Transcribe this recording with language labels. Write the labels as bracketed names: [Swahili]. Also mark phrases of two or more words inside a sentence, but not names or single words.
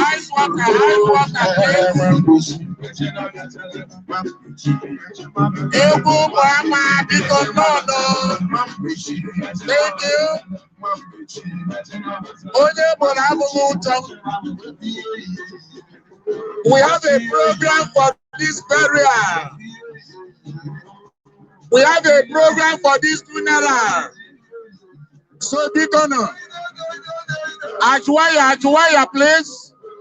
[English] water, ice water, ice water. [Igbo] Egwu ụmụ ama biko nnọọ. [English] Thank you. [Igbo] Onye mụrụ abụghị ụjọ. [English] We have a program for this burial. We have a program for this funeral. So, Deacon, Ajuwaya, Ajuwaya, please.